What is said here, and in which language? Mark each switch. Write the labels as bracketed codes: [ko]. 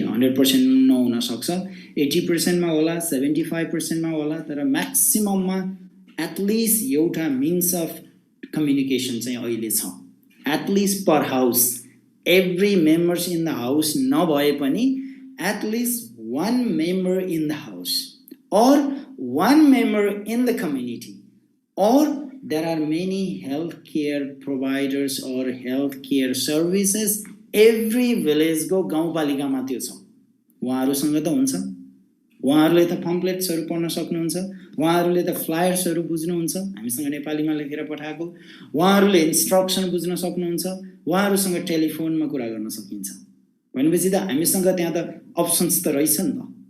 [ne] 100% नहुन सक्छ, 80%मा होला, 75%मा होला, तर म्याक्सिमममा एटलिस्ट एउटा मिन्स अफ कम्युनिकेसन चाहिँ अहिले छ। [en] at least per house, every members in the house [ne] नभए पनि [en] at least one member in the house or one member in the community or there are many healthcare providers or healthcare services every village [ne] को गाउँपालिकामा त्यो छ उहाँहरुसँग त हुन्छ उहाँहरुले त पम्पलेट्सहरु पढ्न सक्नुहुन्छ उहाँहरुले त फ्लायर्सहरु बुझ्नुहुन्छ हामीसँग नेपालीमा लेखेर पठाएको उहाँहरुले इन्स्ट्रक्सन बुझ्न सक्नुहुन्छ उहाँहरुसँग टेलिफोनमा कुरा गर्न सकिन्छ भनेपछि त हामीसँग त्यहाँ त अप्सन्स त रहेछ नि त